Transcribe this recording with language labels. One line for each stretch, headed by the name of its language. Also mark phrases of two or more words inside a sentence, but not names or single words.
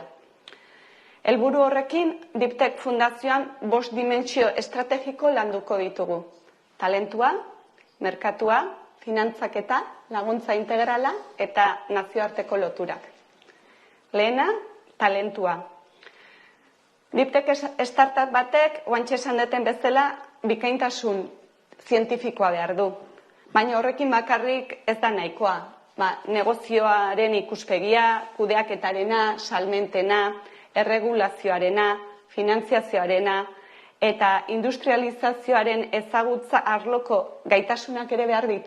Basque: Helburu horrekin, deep-tech fundazioan 5 dimentsio estrategiko landuko ditugu. Talentua, merkatua, finantzaketa, laguntza integrala eta nazioarteko loturak. Lehena, talentua. Deep-tech startup batek, oantxe esan deten bezala, bikaintasun zientifikoa behar du. Baina horrekin bakarrik ez da nahikoa. Negozioaren ikuspegia, kudeaketarena, salmentena, erregulazioarena, finantziazioarena eta industrializazioaren ezagutza arloko gaitasunak ere behar ditu.